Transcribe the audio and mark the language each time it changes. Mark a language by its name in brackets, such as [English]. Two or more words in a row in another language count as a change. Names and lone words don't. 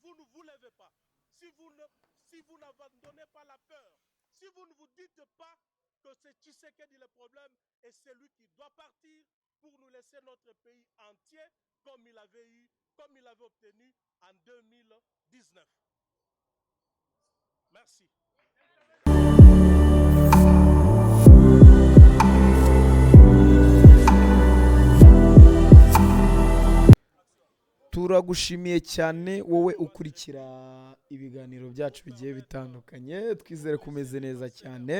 [French] Si vous n'abandonnez pas la peur, si vous ne vous dites pas que c'est Tshisekedi le problème et c'est lui qui doit partir pour nous laisser notre pays entier comme il avait obtenu en 2019. Merci. [Kinyarwanda] turagushimiye cyane wowe ukurikira ibiganiro byacu bigiye bitandukanye, twizere ko umeze neza cyane.